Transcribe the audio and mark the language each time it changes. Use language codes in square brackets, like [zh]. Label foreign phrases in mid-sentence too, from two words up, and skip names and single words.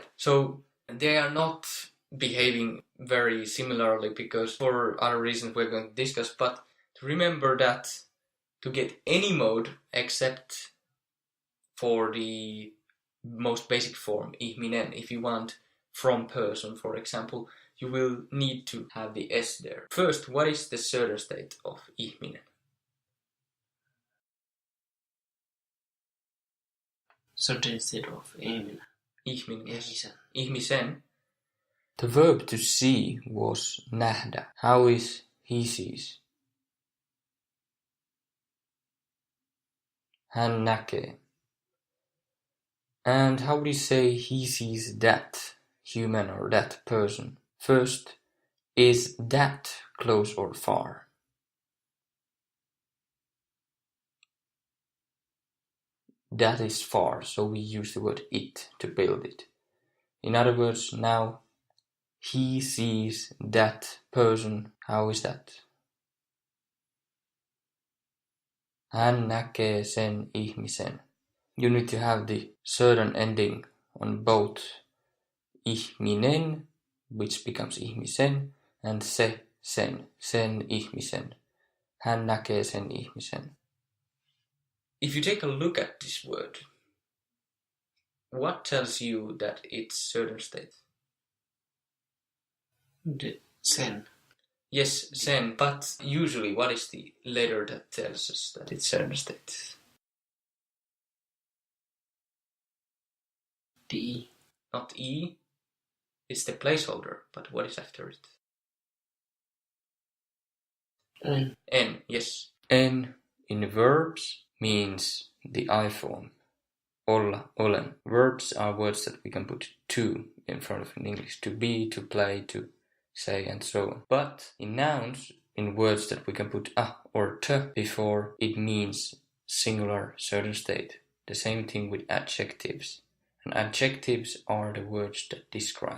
[en] So they are not behaving very similarly because for other reasons we're going to discuss, but remember that to get any mode except for the most basic form, ihminen, if you want from person, for example, you will need to have the S there. First, what is the certain state of ihminen? Certain state of ihminen. [fi] Ihminen, yes. Ihmisen. Ihmisen. [en] The verb to see was nähdä. How is he sees? [fi] Hän näkee. [en] And how would you say he sees that human or that person? First, is that close or far? That is far, so we use the word it to build it. In other words, now he sees that person. How is that? [fi] Hän näkee sen ihmisen. [en] You need to have the certain ending on both ihminen, which becomes ihmisen, and se, [fi] sen ihmisen. Hän näkee sen ihmisen. [en] If you take a look at this word, what tells you that it's certain state? [fi] Sen. [en] Yes, sen, but usually what is the letter that tells us that it's certain state? The E. Not E, it's the placeholder, but what is after it? N. N, yes. N in verbs means the I form. [fi] Olla, olen. [en] Verbs are words that we can put to in front of in English. To be, to play, to say, and so on. But in nouns, in words that we can put a or t before, it means singular certain state. The same thing with adjectives. And adjectives are the words that describe.